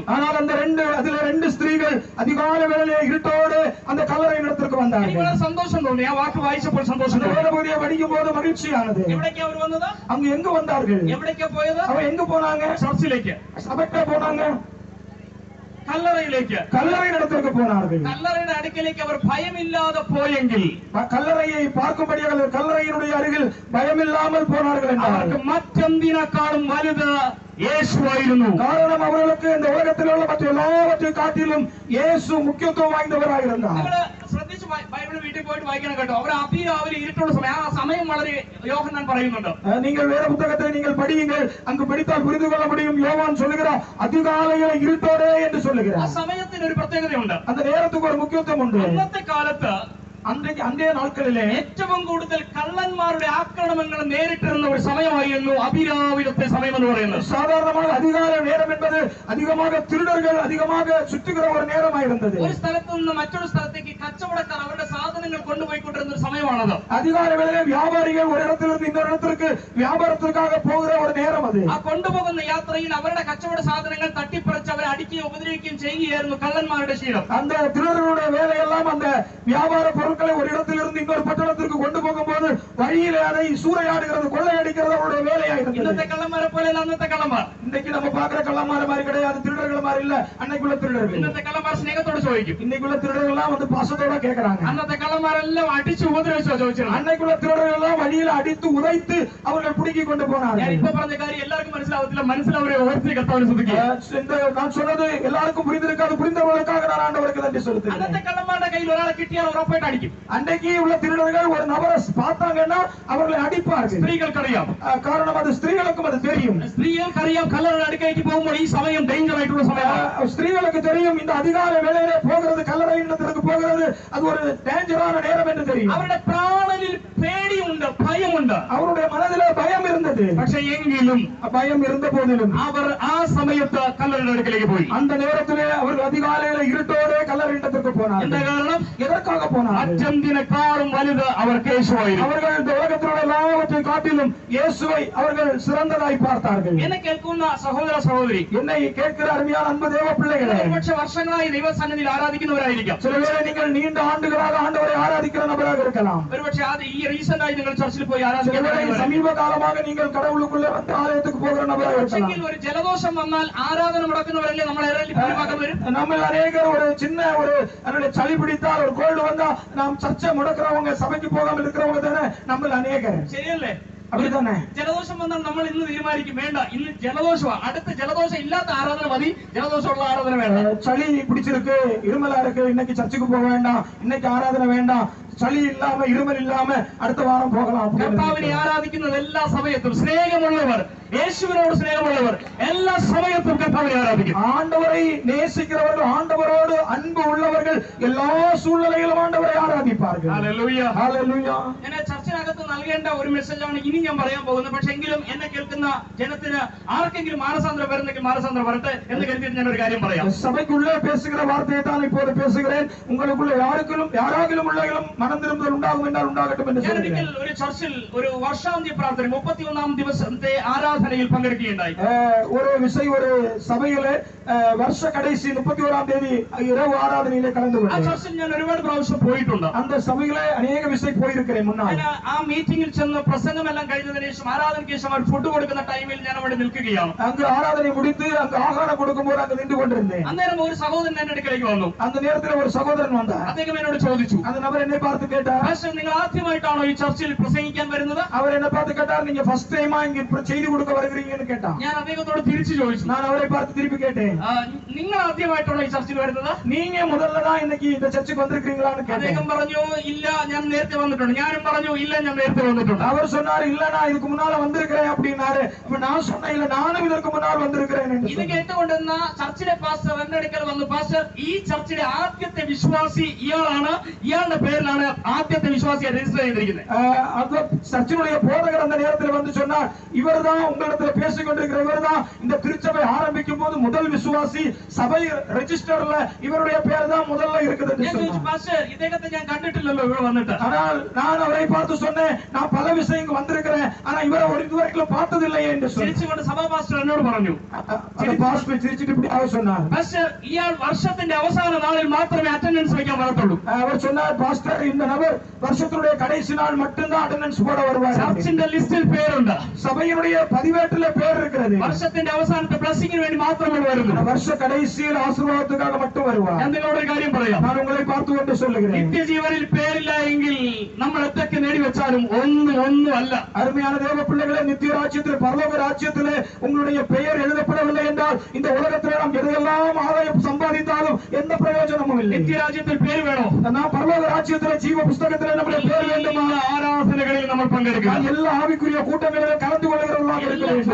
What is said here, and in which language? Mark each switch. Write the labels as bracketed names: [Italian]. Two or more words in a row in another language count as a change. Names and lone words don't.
[Tamil] ஆனால் அந்த ரெண்டு ஸ்திரீகள் அதிகாலை வேளையிலே இருட்டோடு அந்த கல்லறை இடத்திற்கு வந்தார்கள். [Malayalam] എനിക്ക് വളരെ സന്തോഷം തോന്നി ആ വാക്ക് വായിച്ചപ്പോൾ. സന്തോഷം [Tamil] வேதபுதியை படிக்கும் போது மகிழ்ச்சியானது. [Malayalam] എവിടേക്കാ അവർ വന്നത്? [Tamil] அங்க எங்க வந்தார்கள்? [Malayalam] എവിടേക്കാ പോയത്? [Tamil] அவ எங்க போனாங்க? [Malayalam] ചർച്ചിലേക്ക്. [Tamil] சபைக்கு போனாங்க. [Malayalam] കല്ലറയിലേക്ക്. [Tamil] கல்லறை இடத்திற்கு போனார்கள். [Malayalam] കല്ലറയുടെ അടുക്കലേക്ക് അവർ ഭയമില്ലാതെ പോയെങ്കിൽ, [Tamil] கல்லறையை பார்க்கும்படியாக கல்லறையினுடைய அருகில் பயமில்லாமல் போனார்கள் என்றால் [Malayalam] അവർക്ക് മറ്റെന്തിനേക്കാളും വലുത് യേശുവായിരുന്നു. [Tamil] காரணம் அவர்களுக்கு இந்த உலகத்தில் உள்ள மற்ற எல்லாவற்றை காட்டிலும் இயேசு முக்கியத்துவம் வாய்ந்தவராக இருந்தார். [Malayalam] നിങ്ങൾ ശ്രദ്ധിച്ച് ബൈബിൾ വീട്ടിൽ പോയിട്ട് വായിക്കണം കേട്ടോ. അവർ അതിരാവിലെ ഇരുട്ടുള്ള സമയം, ആ സമയം വളരെ യോഹന്നാൻ പറയുന്നുണ്ട്. [Tamil] நீங்கள் வேத புத்தகத்தை நீங்கள் படியுங்கள், அங்கு படித்தால் புரிந்து கொள்ள முடியும். யோவான் சொல்லுகிறார் அதிகாலையில இருட்டோடே என்று சொல்லுகிறார். [Malayalam] ആ സമയത്തിന് ഒരു പ്രത്യേകതയുണ്ട്. [Tamil] அந்த நேரத்துக்கு ஒரு முக்கியத்துவம் உண்டு. [Malayalam] അന്നത്തെ കാലത്ത് അന്നേ നാളുകളിലെ ഏറ്റവും കൂടുതൽ കള്ളന്മാരുടെ ആക്രമണങ്ങൾ നേരിട്ടിരുന്ന ഒരു സമയമായിരുന്നു അതിരാവിലത്തെ സമയം എന്ന് പറയുന്നത്. [Tamil] சாதாரணமாக அதிகாலை நேரம் என்பது அதிகமாக திருடர்கள் அதிகமாக சுற்றுகிற ஒரு நேரமாக இருந்தது. [Malayalam] ഒരു സ്ഥലത്ത് നിന്ന് മറ്റൊരു സ്ഥലത്തേക്ക് കച്ചവടക്കാർ അവരുടെ സാധനങ്ങൾ കൊണ്ടുപോയിക്കൊണ്ടിരുന്ന ഒരു സമയമാണത്. [Tamil] அதிகாலை வேளையிலே வியாபாரிகள் ஒரு இடத்திலிருந்து இன்னொரு இடத்திற்கு வியாபாரத்திற்காக போகிற ஒரு நேரம் அது. [Malayalam] ആ കൊണ്ടുപോകുന്ന യാത്രയിൽ അവരുടെ കച്ചവട സാധനങ്ങൾ തട്ടിപ്പറിച്ച് അവരെ അടിക്കുകയും ഉപദ്രവിക്കുകയും ചെയ്യുകയായിരുന്നു കള്ളന്മാരുടെ ശീലം. [Tamil] அந்த திருடர்களுடைய வேலையெல்லாம் அந்த வியாபார பொருட்களை ஒரு இடத்திலிருந்து இன்னொரு பட்டணத்திற்கு கொண்டு போகும்போது வழியிலே அதை சூறையாடுகிறது, கொள்ளையடிக்கிறது அவருடைய வேலையாக இருந்தது. [Malayalam] ഇന്നത്തെ കള്ളന്മാരെ പോലെ അന്നത്തെ കള്ളന്മാർ. [Tamil] இன்னைக்கு நம்ம பாக்குற கள்ளமார மாதிரி கிடையாது, திருடர்கள் மாதிரி இல்ல. அன்னைக்குள்ள திருடர்கள், [Malayalam] ഇന്നത്തെ കള്ളന്മാർ സ്നേഹത്തോട് ചോദിക്കും. [Tamil] இன்னைக்குள்ள திருடர்கள் எல்லாம் வந்து பாசத்தோட கேக்குறாங்க. [Malayalam] അന്നത്തെ കള്ളന്മാരെല്ലാം അടിച്ചു ഉപദ്രവിച്ചോ ചോദിച്ചിരുന്നു. [Tamil] அன்னைக்குள்ள திருடர்கள் எல்லாம் வழியில அடித்து உதைத்து அவர்கள் பிடிக்கி கொண்டு போனார்கள். [Malayalam] ഞാൻ ഇപ്പോ പറഞ്ഞ കാര്യം എല്ലാവർക്കും മനസ്സിലാവത്തില്ല. മനസ്സിലവരെ ഓർത്തി കർത്താവിനെ സ്തുതിക്കുക. [Tamil] நான் சொன்னது எல்லாருக்கும் புரிந்திருக்காது, புரிந்தவர்களுக்காக நான் ஆண்டவருக்கு நன்றி செலுத்துகிறேன். [Malayalam] അന്നത്തെ കള്ളന്മാരുടെ കയ്യിൽ ഒരാളെ കിട്ടിയാൽ ഉറപ്പായിട്ട് അടിക്കും. [Tamil] அன்றைக்கு உள்ள திருடர்கள் ஒரு நபரை பார்த்தாங்கன்னா அவர்களை அடிப்பார்கள். [Malayalam] സ്ത്രീകൾക്കറിയാം. [Tamil] காரணம் அது ஸ்திரீகளுக்கும் அது தெரியும். [Malayalam] സ്ത്രീകൾക്കറിയാം കല്ലറയുടെ അടുക്കലേക്ക് പോകുമ്പോൾ ഈ സമയം ഡേഞ്ചർ ആയിട്ടുള്ള സമയമാണ്. [Tamil] ஸ்திரீகளுக்கு தெரியும் இந்த அதிகாலை வேளையிலே போகிறது கல்லறை இடத்திற்கு போகிறது அது ஒரு டேஞ்சரான நேரம் என்று தெரியும். [Malayalam] അവരുടെ പ്രാണനിൽ പേടിയുണ്ട്, ഭയമുണ്ട്. [Tamil] அவருடைய மனதிலே பயம் இருந்தது. [Malayalam] പക്ഷേ എങ്കിലും [Tamil] பயம் இருந்த போதிலும் [Malayalam] അവർ ആ സമയത്ത് കല്ലറയുടെ അടുക്കലേക്ക് പോയി. [Tamil] அந்த நேரத்திலே அவர்கள் அதிகாலையில இருட்டோടെ கல்லறை இடத்திற்கு போனார்கள். [Malayalam] എന്താ കാരണം? [Tamil] எதற்காக போனார்கள்? [Malayalam] അറ്റന്തിനെക്കാളും വലുത് അവർക്ക് യേശുവായിരുന്നു. [Tamil] அவர்கள் இந்த உலகத்திலுள்ள எல்லாவற்றை காட்டிலும் இயேசுவை அவர்கள் சிறந்ததாய் பார்த்தார்கள். [Malayalam] എന്നെ കേൾക്കുന്ന സഹോദര സഹോദരി, [Tamil] என்னை கேட்கிற அருமையான அன்பு தேவ பிள்ளைகளே, [Malayalam] ഒരുപക്ഷെ വർഷങ്ങളായി ദൈവസന്നിധിയിൽ ആരാധിക്കുന്നവരായിരിക്കാം. [Tamil] சிலவேளை நீங்கள் நீண்ட ஆண்டுகளாக ஆண்டவரை ஆராதிக்கிற நபராக இருக்கலாம். [Malayalam] ഒരുപക്ഷെ ഈ റീസെന്റ് ആയി നിങ്ങൾ ചർച്ചിൽ പോയി [Tamil] சிலவேளை [Malayalam] ആരാധിക്കുന്നവരായിരിക്കാം. [Tamil] சமீப காலமாக நீங்கள் கடவுளுக்குள்ள வந்து ஆலயத்துக்கு போகிற நபராக இருக்கலாம். [Malayalam] ഒരു ജലദോഷം വന്നാൽ ആരാധന മുടക്കുന്നവരല്ലേ നമ്മളെ ഭൂരിഭാഗം വരും. [Tamil] நம்ம அநேகர் ஒரு சின்ன ஒரு சளி பிடித்தால் ஒரு கோல்டு வந்தா நாம் சர்ச்சை முடக்கிறவங்க, சபைக்கு போகாமல் இருக்கிறவங்க தானே நம்ம அநேகர். [Malayalam] ശരിയല്ലേ? [Tamil] அப்படித்தானே? [Malayalam] ജലദോഷം വന്നാൽ നമ്മൾ ഇന്ന് തീരുമാനിക്കും വേണ്ട, ഇന്ന് ജലദോഷമാണ്, അടുത്ത ജലദോഷം ഇല്ലാത്ത ആരാധന മതി, ജലദോഷമുള്ള ആരാധന വേണ്ട. [Tamil] சளி பிடிச்சிருக்கு, இருமலா இருக்கு, இன்னைக்கு சர்ச்சுக்கு போக வேண்டாம், இன்னைக்கு ஆராதனை வேண்டாம், சளி இல்லாம இருமல் இல்லாம அடுத்த வாரம் போகலாம். [Malayalam] കർത്താവിനെ ആരാധിക്കുന്നത് എല്ലാ സമയത്തും സ്നേഹമുള്ളവർ, യേശുവിനോട് സ്നേഹമുള്ളവർ എല്ലാ സമയത്തും കർത്താവിനെ ആരാധിക്കും. [Tamil] ஆண்டவரை நேசிக்கிறவர்கள், ஆண்டவரோடு அன்பு உள்ளவர்கள் எல்லா சூழ்நிலையிலும் ஆண்டவரை ஆராதிப்பார்கள். [Malayalam] ഹല്ലേലൂയ. [Tamil] ஹalleluya. [Malayalam] ഞാൻ ചർച്ചിനകത്ത് നൽകേണ്ട ഒരു മെസ്സേജാണ് ഇനി ഞാൻ പറയാൻ പോകുന്നത്. പക്ഷെ എങ്കിലും എന്നെ കേൾക്കുന്ന ജനത്തിന് ആർക്കെങ്കിലും മാനസാന്തരം വരുന്നെങ്കിൽ മാനസാന്തരം വരട്ടെ എന്ന് കരുതിയിട്ട് ഞാൻ ഒരു കാര്യം പറയാം. [Tamil] சபைக்குள்ளே பேசுகிற வார்த்தையை தான் இப்போது பேசுகிறேன். உங்களுக்குள்ள யாராகிலும் உள்ளவர்களும் மனம் திரும்புதல் உண்டாகும் என்றால் உண்டாகட்டும் என்று [Malayalam] ഞാൻ [Tamil] சொல்கிறேன். [Malayalam] ഒരു ചർച്ചിൽ ഒരു വർഷാന്ത്യ പ്രാർത്ഥന 31 ദിവസത്തെ ആരാധനയിൽ പങ്കെടുക്കുകയുണ്ടായി. [Tamil] ஒரு விசை ஒரு சபையிலே வருஷ கடைசி 31ஆம் தேதி இரவு ஆராதனையிலே கலந்து [Malayalam] ആ [Tamil] கொண்டேன். [Malayalam] ചർച്ചിൽ ഞാൻ ഒരുപാട് പ്രാവശ്യം പോയിട്ടുണ്ട്. [Tamil] அந்த சபையிலே அநேக விசை போயிருக்கிறேன் முன்னால். [Malayalam] ഞാൻ ആ മീറ്റിംഗിൽ ചെന്ന് പ്രസംഗമെല്ലാം കഴിഞ്ഞതിന് ശേഷം ആരാധനയ്ക്ക് ശേഷം അവർ ഫുഡ് കൊടുക്കുന്ന ടൈമിൽ ഞാൻ അവിടെ നിൽക്കുകയാണ്. [Tamil] அங்கு ஆராதனை முடித்து அங்கு ஆகாரம் கொடுக்கும்போது அங்கு நின்று கொண்டிருந்தேன். [Malayalam] അന്നേരം ഒരു സഹോദരൻ എന്റെ അടുക്കലേക്ക് വന്നു. [Tamil] அந்த நேரத்தில் ஒரு சகோதரன் வந்தார். [Malayalam] അദ്ദേഹം എന്നോട് ചോദിച്ചു, [Tamil] அந்த நபர் என்னை பார்த்து கேட்டார், [Malayalam] പാസ്റ്റർ നിങ്ങൾ ആദ്യമായിട്ടാണോ ഈ ചർച്ചിൽ പ്രസംഗിക്കാൻ വരുന്നത്? [Tamil] அவர் என்ன பார்த்து கேட்டார், நீங்க [English] first time [Tamil] இங்க செய்தி கொடுக்க வருகிறீங்கன்னு கேட்டான். [Malayalam] ഞാൻ അദ്ദേഹത്തോട് തിരിച്ചു ചോദിച്ചു, [Tamil] நான் அவரை பார்த்து திருப்பி கேட்டேன், [Malayalam] നിങ്ങൾ ആദ്യമായിട്ടാണോ ഈ ചർച്ചിൽ വരുന്നത്? [Tamil] நீங்க முதல்ல தான் இன்னைக்கு இந்த சர்ச்சுக்கு வந்திருக்கீங்களான்னு கேட்டேன். [Malayalam] അദ്ദേഹം പറഞ്ഞു ഇല്ല ഞാൻ നേരത്തെ വന്നിട്ടുണ്ട്. ഞാനും പറഞ്ഞു ഇല്ല ഞാൻ നേരത്തെ വന്നിട്ടുണ്ട്. [Tamil] அவர் சொன்னார், இல்ல நான் இதுக்கு முன்னால வந்திருக்கிறேன் அப்படின்னாரு. அப்ப நான் சொன்னேன், இல்ல நானும் இதற்கு முன்னால் வந்திருக்கிறேன் என்று [Malayalam] ഇത് കേട്ടുകൊണ്ടിരുന്ന ചർച്ചിലെ പാസ്റ്റർ എന്റെ അടുക്കൽ വന്നു, പാസ്റ്റർ ഈ ചർച്ചിലെ ആദ്യത്തെ വിശ്വാസി ഇയാളാണ്, ഇയാളുടെ പേരിലാണ് ആദ്യത്തെ വിശ്വാസിയെ രജിസ്റ്റർ ചെയ്തിരിക്കുന്നത്. [Tamil] அந்த சர்ச்சினுடைய போதகர் அந்த நேரத்தில் வந்து சொன்னார், இவர்தான் உங்களிடத்துல பேசிக் கொண்டிருக்கிற இவர்தான் இந்த திருச்சபை ஆரம்பிக்கும் போது முதல் விசுவாசி, சபை ரெஜிஸ்டர்ல இவருடைய பேர் தான் முதல்ல இருக்குது என்று [Malayalam] ഞാൻ ചോദിച്ചു, [Tamil] சொன்னார். [Malayalam] പാസ്റ്റർ ഇദ്ദേഹത്തെ ഞാൻ കണ്ടിട്ടില്ലല്ലോ ഇവിടെ വന്നിട്ട്. [Tamil] ஆனால் நான் அவரை பார்த்து சொன்னேன், நான் பல விஷயம் இங்க வந்திருக்கிறேன், ஆனா இவரை ஒரு இதுவரைக்கும் பார்த்ததில்லையே என்று சொன்னேன். [Malayalam] ചിരിച്ചുകൊണ്ട് സഭാ പാസ്റ്റർ എന്നോട് പറഞ്ഞു, [Tamil] அந்த பாஸ்டர் சிரிச்சிட்டு இப்படி சொன்னார், [Malayalam] പാസ്റ്റർ ഇയാൾ വർഷത്തിന്റെ അവസാന നാളിൽ മാത്രമേ അറ്റൻഡൻസ് വയ്ക്കാൻ വരത്തുള്ളൂ. [Tamil] அவர் சொன்னார், பாஸ்டர் இந்த நபர் வருஷத்துடைய கடைசி நாள் மட்டும்தான் அட்டெண்டன்ஸ் போட வருவார். [Malayalam] ചർച്ചിന്റെ ലിസ്റ്റിൽ പേരുണ്ട്, [Tamil] சபையினுடைய பதிவேட்டில பேர் இருக்கிறது. [Malayalam] വർഷത്തിന്റെ അവസാനത്തെ ബ്ലെസ്സിങ്ങിന് വേണ്ടി മാത്രമേ വരുന്നു. [Tamil] வருஷ கடைசியில் ஆசீர்வாதத்துக்காக மட்டும் வருவார். [Malayalam] ഞാൻ നിങ്ങളോട് ഒരു കാര്യം പറയാം, [Tamil] நான் உங்களை பார்த்து கொண்டு சொல்லுகிறேன், [Malayalam] നിത്യജീവനിൽ പേരില്ല എങ്കിൽ നമ്മൾ എത്തൊക്കെ നേടിവെച്ചാലും ഒന്നും അല്ല. [Tamil] அருமையான தேவ பிள்ளைகளே, நித்திய ராஜ்யத்தில் பரலோக ராஜ்யத்திலே உங்களுடைய பெயர் எழுதப்படவில்லை என்றால் இந்த உலகத்திலே நாம் எதையெல்லாம் ஆதாயம் சம்பாதித்தாலும் எந்த பிரயோஜனமும் இல்லை. [Malayalam] നിത്യരാജ്യത്തിൽ പേര് വേണോ? [Tamil] நாம் பரலோக ராஜ்யத்திலே ஜீவ புஸ்தகத்திலே நம்முடைய பேர் வேண்டுமா? [Malayalam] ആരാധനകളിൽ നമ്മൾ പങ്കെടുക്കണം, [Tamil] எல்லா ஆவிக்குரிய கூட்டங்களிலும் கலந்து கொள்கிறவர்களாக இருக்க வேண்டும்,